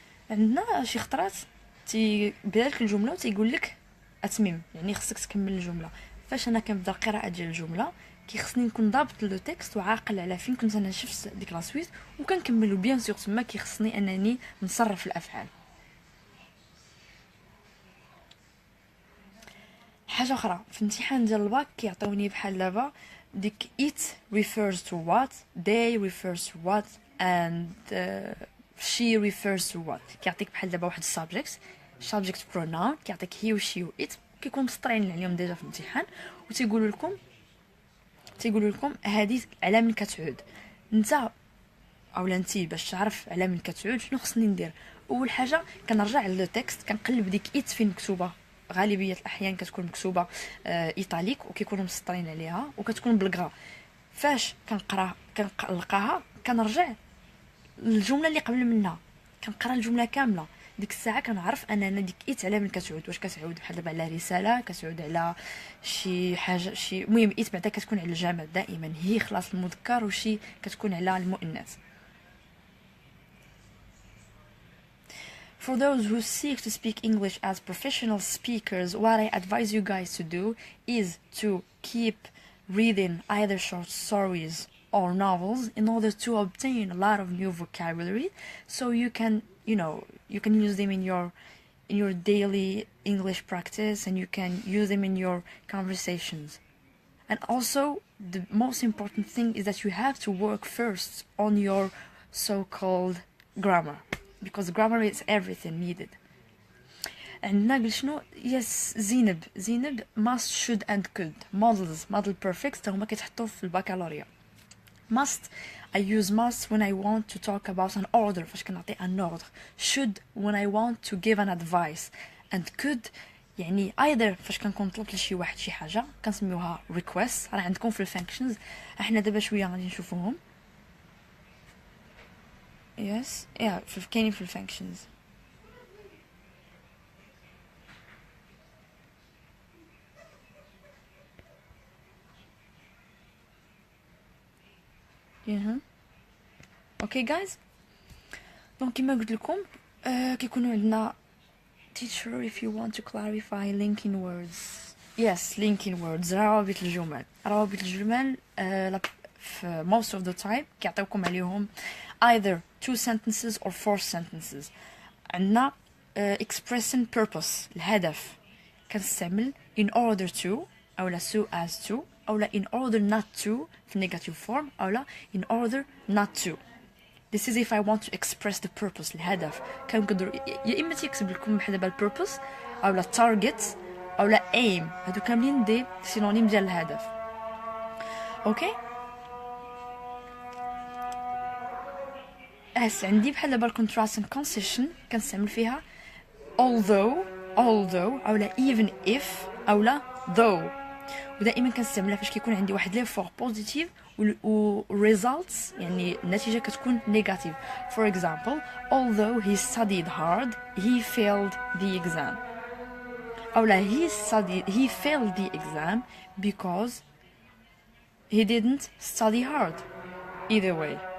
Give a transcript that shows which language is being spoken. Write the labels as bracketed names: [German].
[Arabic] عندنا شي خطرات تيبدا لك الجمله وتيقول لك اتمم، يعني خصك تكمل الجمله. فاش انا كنبدا القراءه ديال الجمله كيخصني نكون ضابط لو تكست وعاقل على فين كنت انا شفت ديك لا سويت وكنكملو بيان سور. تما كيخصني انني نصرف الافعال. حاجه اخرى في امتحان ديال الباك كيعطيوني بحال دابا ديك [English] it refers to what, they refers to what [Arabic] and she refers to what. كيعطيك بحال دابا واحد subject pronoun كيعطيك he و she و it كيكون مسطرين عليهم ديجا في الامتحان وتيقولوا لكم هذه على من كتعود. انت اولا انت باش تعرف على من كتعود شنو خصني ندير؟ اول حاجه كنرجع للو تكست كنقلب ديك it فين مكتوبه. غالبيه الاحيان كتكون مكتوبه ايطاليك وكيكونوا مسطرين عليها وكتكون بالغرا. فاش كنلقاها كنرجع الجمله اللي قبل منها كنقرا الجمله كامله. ديك الساعه كنعرف انا ديك ايت على من كتعود، واش كتعود بحال دابا على رساله، كتعود على شي حاجه، شي المهم ايت بعدا كتكون على الجماد دائما، هي خلاص المذكر وشي كتكون على المؤنث. [English] For those who seek to speak English as professional speakers, what I advise you guys to do is to keep reading either short stories or novels in order to obtain a lot of new vocabulary, so you can, you can use them in your daily English practice, and you can use them in your conversations. And also, the most important thing is that you have to work first on your so-called grammar, because grammar is everything needed. [Arabic] عندنا قل شنو؟ يس زينب [English] must, should and could model perfects [Arabic] هما كيتحطوا في البكالوريا. [English] must I use must when I want to talk about an order، [Arabic] فاش كنعطي [English] an order. should when I want to give an advice. and could [Arabic] يعني either فاش كنكون طلبت لشي واحد شي حاجه كنسميوها request. راه عندكم في الفانكشنز، احنا دابا شويه غادي نشوفوهم. يس كاينين في الفانكشنز. اوكي جايز، دونك كيما قلت لكم كيكونوا عندنا [English] teacher if you want to clarify linking words. yes linking words، [Arabic] روابط الجمل في [English] most of the time [Arabic] كيعطيوكم عليهم [English] either 2 sentences or 4 sentences. عندنا expressing purpose، الهدف، كنستعمل in order to أو so as to أو in order not to في negative form أو in order not to. This is if I want to express the purpose [Arabic] الهدف. كنقدر يا إما تيكتب لكم بحال دابا purpose أو target أو aim. هادو كاملين دي سينونيم ديال الهدف. اوكي عندي بحال دابا [English] contrast and concession [Arabic] كنستعمل فيها although أو [English] even if [Arabic] أو though. ودائما كنستعملها فاش كيكون عندي واحد ليفور بوزيتيف و results يعني النتيجه كتكون نيجاتيف. [English] For example, although he studied hard he failed the exam. أو he failed the exam because he didn't study hard. Either way.